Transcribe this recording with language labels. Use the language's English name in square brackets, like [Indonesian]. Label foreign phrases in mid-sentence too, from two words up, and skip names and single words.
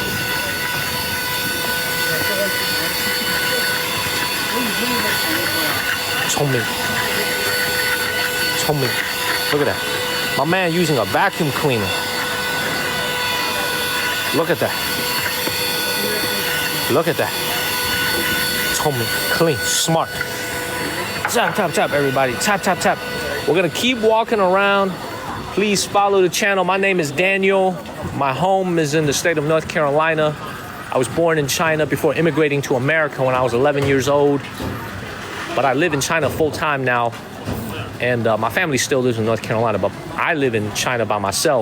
[English] Look at that. My man using a vacuum cleaner. Look at that. Look at that. Clean, smart. Tap, tap, tap, everybody. Tap, tap, tap. We're gonna keep walking around. Please follow the channel. My name is Daniel. My home is in the state of North Carolina. I was born in China before immigrating to America when I was 11 years old. But I live in China full time now. And my family still lives in North Carolina, but I live in China by myself.